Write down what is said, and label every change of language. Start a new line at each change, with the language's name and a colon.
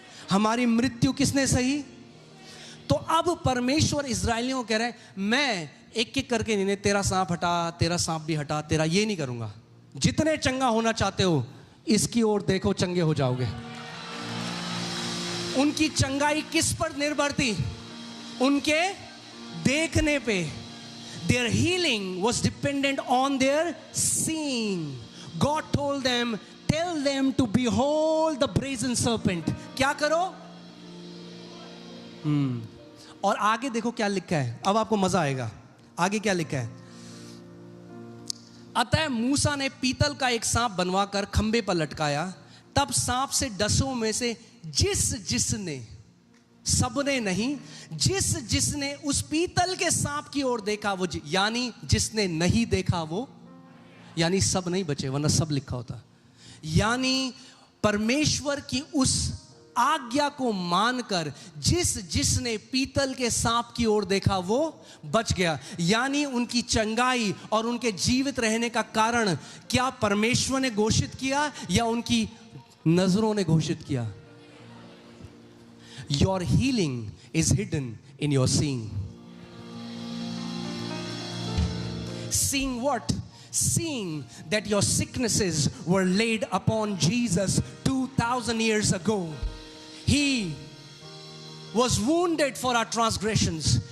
Hindi: हमारी मृत्यु किसने सही? तो अब परमेश्वर इजरायलियों को कह रहे हैं, मैं एक एक करके नहीं, तेरा सांप हटा, तेरा सांप भी हटा, तेरा ये नहीं करूंगा। जितने चंगा होना चाहते हो इसकी ओर देखो, चंगे हो जाओगे। उनकी चंगाई किस पर निर्भर थी? उनके देखने पे।
English: Their healing was dependent on their seeing. God told them, tell them to behold the brazen serpent.
Hindi: क्या करो? और आगे देखो क्या लिखा है। अब आपको मजा आएगा। आगे क्या लिखा है? अतः मूसा ने पीतल का एक सांप बनवाकर खंबे पर लटकाया। तब सांप से डसों में से जिसने, सबने नहीं, जिसने उस पीतल के सांप की ओर देखा वो, यानी जिसने नहीं देखा वो, यानी सब नहीं बचे, वरना सब लिखा होता। यानी परमेश्वर की उस आज्ञा को मानकर जिसने पीतल के सांप की ओर देखा वो बच गया। यानी उनकी चंगाई और उनके जीवित रहने का कारण क्या परमेश्वर ने घोषित किया या उनकी नजरों ने घोषित किया?
English: Your healing is hidden in your seeing. Seeing what? Seeing that your sicknesses were laid upon Jesus 2,000 years ago. He was wounded for our transgressions.